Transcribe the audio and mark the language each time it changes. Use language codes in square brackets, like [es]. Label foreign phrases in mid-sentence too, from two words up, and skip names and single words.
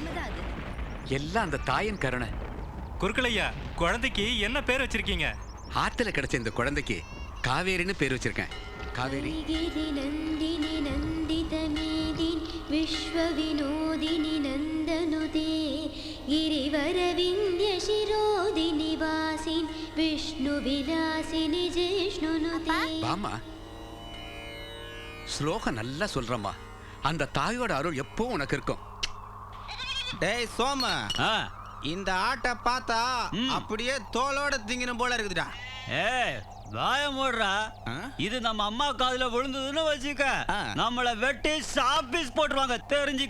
[ta] எல்லாம் அந்த தாயின் கருணை. குருக்களையா, குழந்தைக்கு என்ன பேர் வச்சிருக்கீங்க? ஆத்துல கிடைச்ச இந்த குழந்தைக்கு காவேரின்னு பேர் வச்சிருக்கேன். காவேரி. [sa] नन्दिनि नन्दित मेदिनि विश्व विनोदिनि नन्दनुते, गिरिवर विंध्य शिरोदिनि वासिन विष्णु विलासिनि जिष्णुनुते. [ta] பாமா, ஸ்லோகம் நல்லா சொல்றம்மா. அந்த தாயோட அருள் எப்போ உனக்கு இருக்கும். டேய் சோம, இந்த ஆட்டை பார்த்தா அப்படியே தோலோட திங்கணும் போல இருக்குதுடா. ஏய், வாய மூடுறா. இது நம்ம அம்மா காதுல விழுந்ததுன்னு வச்சுக்க, நம்மள வெட்டி சாப்பீஸ் போட்டுருவாங்க, தெரிஞ்சுக்க.